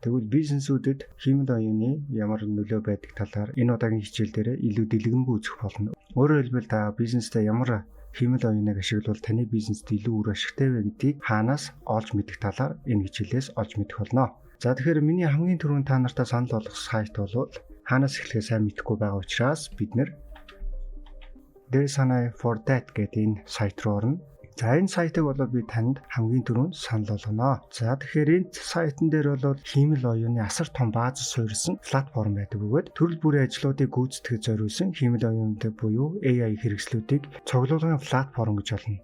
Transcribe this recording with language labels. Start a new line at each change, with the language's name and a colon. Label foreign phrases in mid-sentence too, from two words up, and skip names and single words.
Mongolian: Тэгвэл бизнесүүдэд хиймэл оюуны ямар нөлөө байдаг талаар энэ удаагийн хичээл дээр илүү дэлгэнгүй үзэх болно. Өөрөөр хэлбэл та бизнестэй ямар хиймэл оюуныг ашиглавал таны бизнест илүү үр ашигтай вэ гэдгийг хаанаас олж мэдэх талаар энэ хичээлээс олж мэдэх болно. За тэгэхээр миний хамгийн түрүүнд та нартай санал болгох сайт бол хаанаас эхлэхээ сайн мэдэхгүй байгаа учраас бид
English: There's an eye for that
Mongolian: гэдэг энэ сайт руу орно. За энэ сайтыг бол би танд хамгийн түрүүнд санал болгоно. За тэгэхээр энэ сайтан дээр бол хиймэл оюуны асар том бааз суурилсан платформ байдаг бөгөөд төрөл бүрийн ажлуудыг гүйцэтгэж зориулсан хиймэл оюунд буюу AI хэрэгслүүдийг цуглуулгын платформ гэж болно.